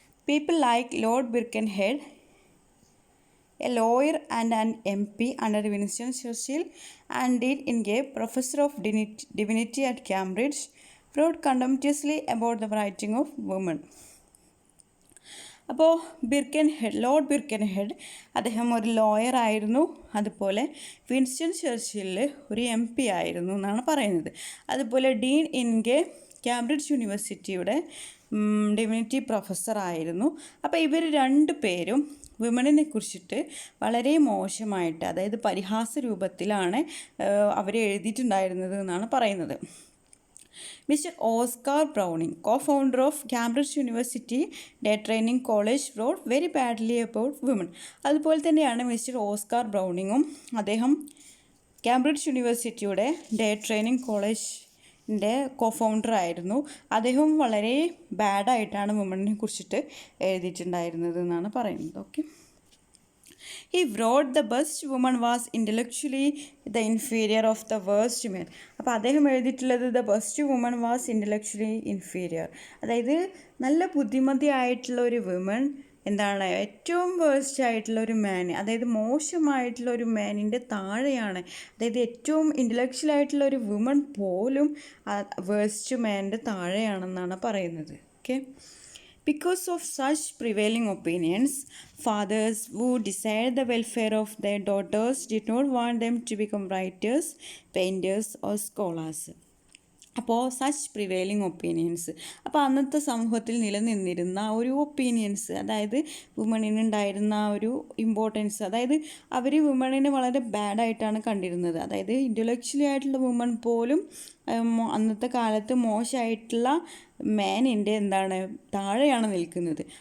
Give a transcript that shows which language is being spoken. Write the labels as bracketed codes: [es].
[en] People like Lord Birkenhead, a lawyer and an MP under Winston Churchill and Ingay, professor of divinity at Cambridge, wrote contemptuously about the writing of women. [ml] അപ്പോൾ Lord ബിർക്കൻഹെഡ് അദ്ദേഹം ഒരു lawyer ആയിരുന്നു, അതുപോലെ Winston Churchill ഒരു MP ആയിരുന്നു എന്നാണ് പറയുന്നത്. അതുപോലെ ഡീൻ ഇൻഗെ കാംബ്രിഡ്ജ് യൂണിവേഴ്സിറ്റിയുടെ ഡിവിനിറ്റി പ്രൊഫസർ ആയിരുന്നു. അപ്പോൾ ഇവർ രണ്ടു പേരും വിമണിനെ കുറിച്ചിട്ട് വളരെ മോശമായിട്ട്, അതായത് പരിഹാസ രൂപത്തിലാണ് അവർ എഴുതിയിട്ടുണ്ടായിരുന്നത് എന്നാണ് പറയുന്നത്. [en] Mr. Oscar Browning, co-founder of Cambridge University Day Training College, wrote very badly about women. [ml] അതുപോലെ തന്നെയാണ് മിസ്റ്റർ ഓസ്കാർ ബ്രൗണിങ്ങും. അദ്ദേഹം കാംബ്രിഡ്ജ് യൂണിവേഴ്സിറ്റിയുടെ ഡേ ട്രെയിനിങ് കോളേജിൻ്റെ co-founder ആയിരുന്നു. അദ്ദേഹം വളരെ ബാഡായിട്ടാണ് വുമണിനെ കുറിച്ചിട്ട് എഴുതിയിട്ടുണ്ടായിരുന്നത് എന്നാണ് പറയുന്നത്. [en] Okay, He wrote the best woman was intellectually the inferior of the worst men. [ml] അപ്പോൾ അദ്ദേഹം എഴുതിയിട്ടുള്ളത് [en] the best woman was intellectually inferior. [ml] അതായത് നല്ല ബുദ്ധിമതിയായിട്ടുള്ള ഒരു വുമൺ എന്താണ് ഏറ്റവും വേഴ്സ്റ്റ് ആയിട്ടുള്ള ഒരു മാൻ, അതായത് മോശമായിട്ടുള്ള ഒരു മാനിൻ്റെ താഴെയാണ്. അതായത് ഏറ്റവും ഇൻ്റലക്ച്വൽ ആയിട്ടുള്ള ഒരു വുമൺ പോലും വേഴ്സ്റ്റ് മാനിൻ്റെ താഴെയാണെന്നാണ് പറയുന്നത്. [en] Okay, Because of such prevailing opinions, fathers who desired the welfare of their daughters did not want them to become writers, painters or scholars. [ml] അപ്പോൾ സച്ച് പ്രിവെയിലിംഗ് ഒപ്പീനിയൻസ്, അപ്പോൾ അന്നത്തെ സമൂഹത്തിൽ നിലനിന്നിരുന്ന ഒരു ഒപ്പീനിയൻസ്, അതായത് വുമണിനുണ്ടായിരുന്ന ഒരു ഇമ്പോർട്ടൻസ്, അതായത് അവർ വുമണിനെ വളരെ ബാഡായിട്ടാണ് കണ്ടിരുന്നത്. അതായത് ഇൻ്റലക്ച്വലി ആയിട്ടുള്ള വുമൺ പോലും അന്നത്തെ കാലത്ത് മോശമായിട്ടുള്ള മാനിൻ്റെ താഴെയാണ് നിൽക്കുന്നത്.